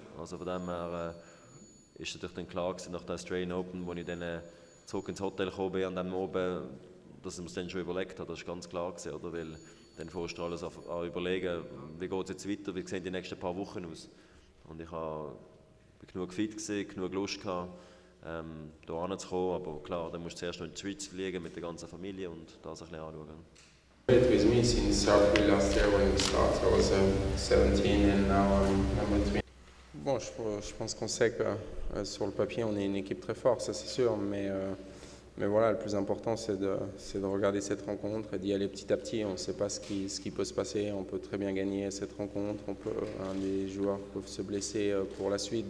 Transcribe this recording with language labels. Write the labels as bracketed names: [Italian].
[German] Also von dem her ist natürlich dann klar gewesen, nach der Australian Open, wo ich dann zurück ins Hotel gekommen bin, an dem Abend, dass ich mir dann schon überlegt habe, das ist ganz klar gewesen, oder? Weil dann fährst du alles an überlegen, wie geht es jetzt weiter, wie sehen die nächsten paar Wochen aus. Und ich war genug fit gewesen, genug Lust gehabt, hier hinzukommen, aber klar, dann musst du zuerst noch in die Schweiz fliegen mit der ganzen Familie und das ein bisschen anschauen. [English] With me since April last year when we started, I was 17 and now I'm 20. [French] Bon, je pense qu'on sait que sur le papier on est une équipe très forte, ça c'est sûr, mais Mais voilà, le plus important, c'est de regarder cette rencontre et d'y aller petit à petit. On ne sait pas ce qui peut se passer. On peut très bien gagner cette rencontre. Un des joueurs peut se blesser pour la suite.